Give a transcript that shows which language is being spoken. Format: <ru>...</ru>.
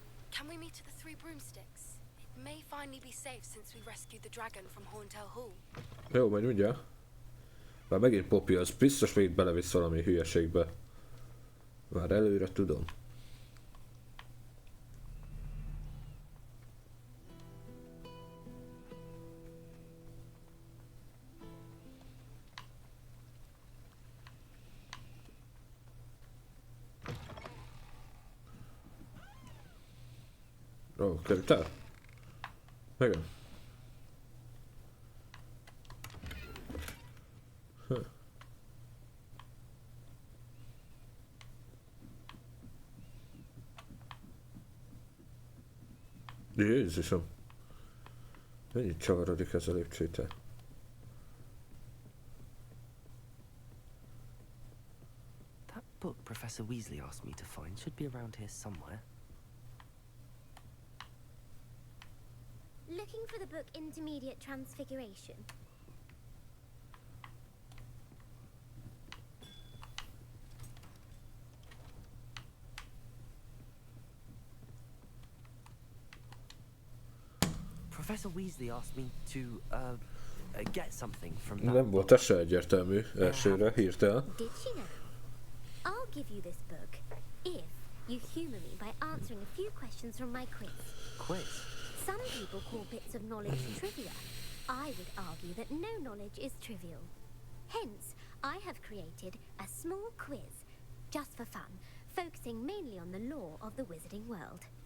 <en>Can we meet at the Three Broomsticks? It may finally be safe since we rescued the dragon from Horntail Hall.</en> <hu>Jó, majd ugye. Már megint Poppy, az biztos még belevisz valami hülyeségbe. Már előre tudom. Ó, kerültál? Igen. Jézusom! Mennyit csavarodik ez a lépcsőte?</hu> <en>That book Professor Weasley asked me to find should be around here somewhere. Looking for the book Intermediate Transfiguration. Professor Weasley asked me to, get something from that</en> <hu>Nem volt</hu> <en>book.</en> <hu>ez se egyértelmű elsőre, hirtelen.</hu> <en>Did she now? I'll give you this book if you humour me by answering a few questions from my quiz. Quiz. Some people call bits of knowledge trivia. I would argue that no knowledge is trivial. Hence, I have created a small quiz, just for fun, focusing mainly on the lore of the wizarding world.</en>